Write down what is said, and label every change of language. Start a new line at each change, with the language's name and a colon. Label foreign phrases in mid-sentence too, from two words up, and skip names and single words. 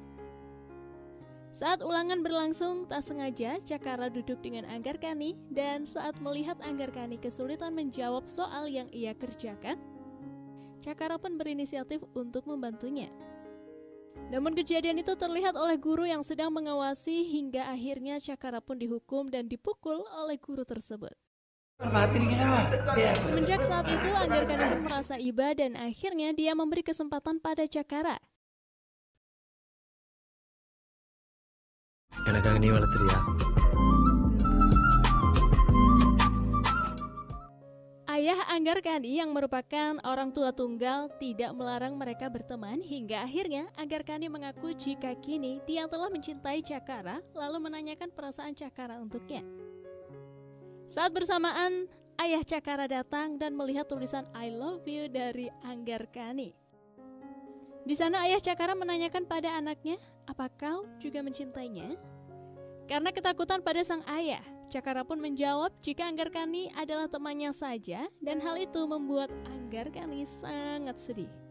Indonesian: Saat ulangan berlangsung, tak sengaja Chakara duduk dengan Anggarkani, dan saat melihat Anggarkani kesulitan menjawab soal yang ia kerjakan, Chakara pun berinisiatif untuk membantunya. Namun kejadian itu terlihat oleh guru yang sedang mengawasi hingga akhirnya Chakara pun dihukum dan dipukul oleh guru tersebut. Semenjak saat itu Anggarkani pun merasa iba dan akhirnya dia memberi kesempatan pada Chakara.
Tamil: எனக்காக நீ வளர்த்துறியா?
Indonesian: Ayah Anggarkani yang merupakan orang tua tunggal tidak melarang mereka berteman hingga akhirnya Anggarkani mengaku jika kini dia telah mencintai Chakara lalu menanyakan perasaan Chakara untuknya. Saat bersamaan, ayah Cakara datang dan melihat tulisan
English: I love you
Indonesian: dari Anggarkani. Di sana ayah Cakara menanyakan pada anaknya, apa kau juga mencintainya? Karena ketakutan pada sang ayah, Cakara pun menjawab jika Anggarkani adalah temannya saja, dan hal itu membuat Anggarkani sangat sedih.